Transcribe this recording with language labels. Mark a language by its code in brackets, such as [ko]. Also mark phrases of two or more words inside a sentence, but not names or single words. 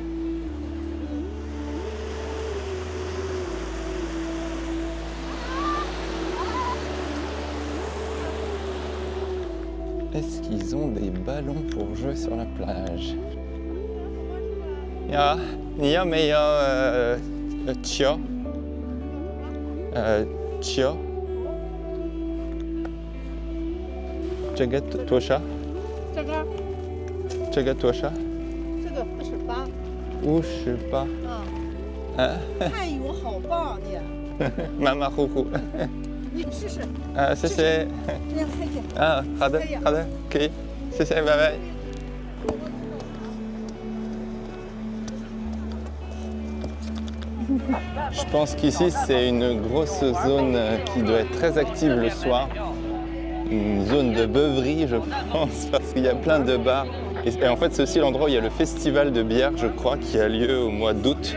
[fr] Est-ce qu'ils ont des ballons pour jouer sur la plage? [zh] Ya, ni 有没有球？球？这个多少？这个这个多少这个58，？58。泰语我好棒你，马马虎虎。你试试，谢谢。这样黑点。好的，好的，可以，谢谢，拜拜。 [fr] Je pense qu'ici c'est une grosse zone qui doit être très active le soir. Une zone de beuverie je pense parce qu'il y a plein de bars. Et en fait c'est aussi l'endroit où il y a le festival de bière je crois qui a lieu au mois d'août.